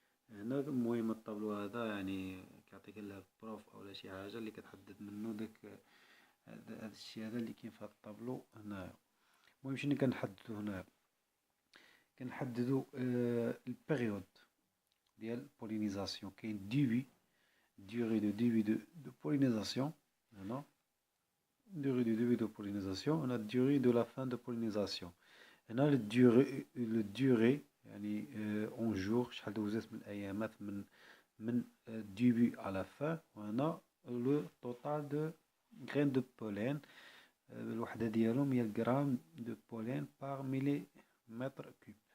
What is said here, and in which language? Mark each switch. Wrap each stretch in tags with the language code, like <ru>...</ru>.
<ar>هنا المهم الطابلو هذا يعني كيعطيك لها بروف اولا شي حاجه اللي كتحدد منه داك هذا الشيء هذا اللي كاين في هذا الطابلو هنايا. المهم شنو كنحددو هنايا؟ كنحددو البيريود ديال البولينيزاسيون. كاين ديوري دو بولينيزاسيون هنا،</ar> <fr>durée du début de pollinisation. On a durée de la fin de pollinisation. On a le durée</fr> <ar>يعني</ar> <fr>en jour</fr> <ar>شحال دوزت من ايامات</ar> <fr>من début à la fin. On a le total de graines de pollen.</fr> <ar>الوحدة ديالهم هي الجرام دو بولين بار مليمتر كوب.</ar>